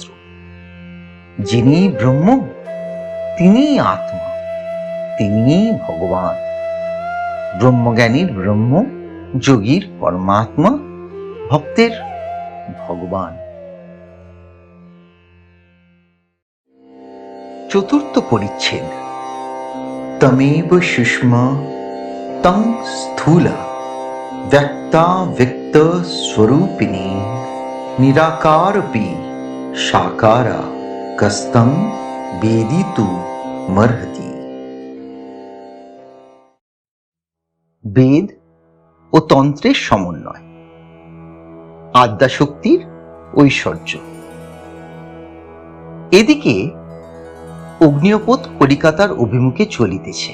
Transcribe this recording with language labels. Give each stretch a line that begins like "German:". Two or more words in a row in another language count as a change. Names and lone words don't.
Bangla: যিনি ব্রহ্ম তিনিই আত্মা, তিনিই ভগবান। ব্রহ্মজ্ঞানীর ব্রহ্ম, যোগীর পরমাত্মা, ভক্তের ভগবান। চতুর্থ পরিচ্ছেদ।
Sanskrit: तमेव सुष्म तं स्थूल व्यक्ताव्यक्त स्वरूपिणी निराकारपि साकारा कस्तं वेदितुमर्हति।
Bangla: বেদ ও তন্ত্রের সমন্বয়, আদ্যাশক্তির ঐশ্বর্য। এদিকে অগ্নিপথ কলিকাতার অভিমুখে চলিতেছে।